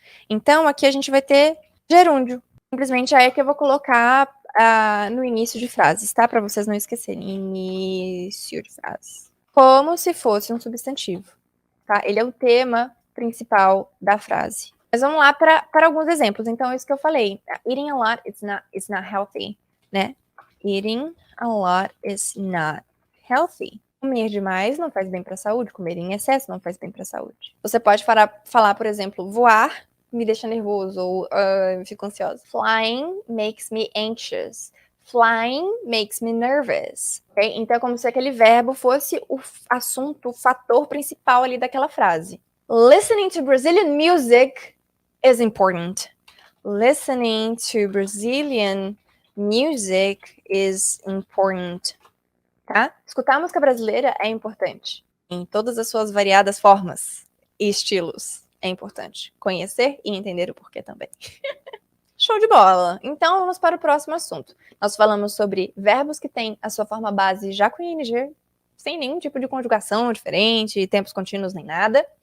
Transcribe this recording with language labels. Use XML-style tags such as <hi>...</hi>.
<pt>Então, aqui a gente vai ter gerúndio. Simplesmente é que eu vou colocar no início de frases, tá? Para vocês não esquecerem. Início de frase. Como se fosse um substantivo, tá? Ele é o tema principal da frase. Mas vamos lá para alguns exemplos. Então, isso que eu falei.</pt> <en>Eating a lot is not healthy, né? Eating a lot is not healthy.</en> <pt>Comer demais não faz bem para a saúde. Comer em excesso não faz bem para a saúde. Você pode falar, por exemplo, voar me deixa nervoso ou fico ansiosa.</pt> <en>Flying makes me anxious. Flying makes me nervous. Okay?</en> <pt>Então é como se aquele verbo fosse o assunto, o fator principal ali daquela frase.</pt> <en>Listening to Brazilian music is important. Listening to Brazilian Music is important, tá?</en> <pt>Escutar música brasileira é importante, em todas as suas variadas formas e estilos. É importante conhecer e entender o porquê também. Show de bola! Então, vamos para o próximo assunto. Nós falamos sobre verbos que têm a sua forma base já com ing, sem nenhum tipo de conjugação diferente, tempos contínuos nem nada.</pt>